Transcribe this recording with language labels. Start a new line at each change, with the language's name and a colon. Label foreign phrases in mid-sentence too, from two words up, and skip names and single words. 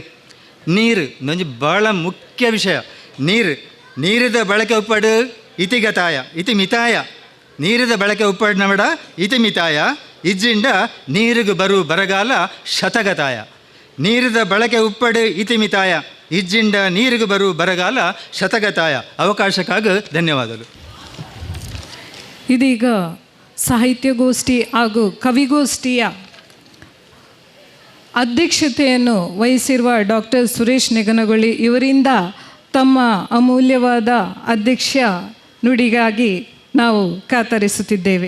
Tulu: ನೀರು ನೊಂಜಿ ಭಾಳ ಮುಖ್ಯ ವಿಷಯ. ನೀರಿದ ಬಳಕೆ ಉಪ್ಪಡು ಇತಿ ಮಿತಾಯ. ನೀರಿದ ಬಳಕೆ ಉಪ್ಪಡು ನಮಡ ಇತಿ ಮಿತಾಯ. ಇಜ್ಜಿಂಡ ನೀರಿಗೆ ಬರಗಾಲ ಶತಗತಾಯ. ನೀರಿದ ಬಳಕೆ ಉಪ್ಪಡು ಇತಿ ಮಿತಾಯ. ಇಜ್ಜಿಂಡ ನೀರಿಗೆ ಬರಗಾಲ ಶತಗತಾಯ.
Kannada: ಅವಕಾಶಕ್ಕಾಗಿ ಧನ್ಯವಾದಗಳು. ಇದೀಗ ಸಾಹಿತ್ಯಗೋಷ್ಠಿ ಹಾಗೂ ಕವಿಗೋಷ್ಠಿಯ ಅಧ್ಯಕ್ಷತೆಯನ್ನು ವಹಿಸಿರುವ ಡಾಕ್ಟರ್ ಸುರೇಶ್ ನೆಗನಗೊಳ್ಳಿ ಇವರಿಂದ ತಮ್ಮ ಅಮೂಲ್ಯವಾದ ಅಧ್ಯಕ್ಷ ನುಡಿಗಾಗಿ ನಾವು ಕಾತರಿಸುತ್ತಿದ್ದೇವೆ.